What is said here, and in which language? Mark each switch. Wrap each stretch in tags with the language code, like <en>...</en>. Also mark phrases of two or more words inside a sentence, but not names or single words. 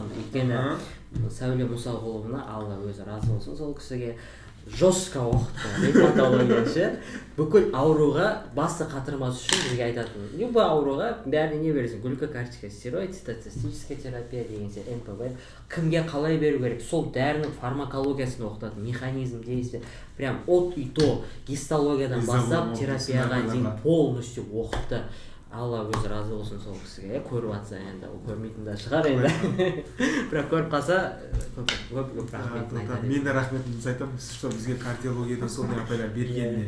<kk>Өйткені Сәуле Мұсағұловна, Алла өзі разы болсын, сол кісіге жестко оқытты ревматологияшы. Бүкіл ауруға басты қатырмас үшін бізге айтатын. Любой ауруға бәріне не бересің? Глюкокортикоид, стероид,</kk> <ru>цитостатическая терапия</ru> <kk>деген сияқты, НПВ. Кімге қалай беру керек? Сол дәрінің фармакологиясын оқытатын,</kk> <ru>механизм действия. Прям от и до</ru> <kk>гистологиядан бастап терапияға дейін полностью оқытты. Алла өзі разы болсын сол кісіге, көріп жатса енді, ол көрмейтін де шығар енді. Бірақ көріп қалса, көп рахметін айтады. Мен де рахметімді айтамын, что бізге кардиологияда сондай апайлар бергеніне.</kk>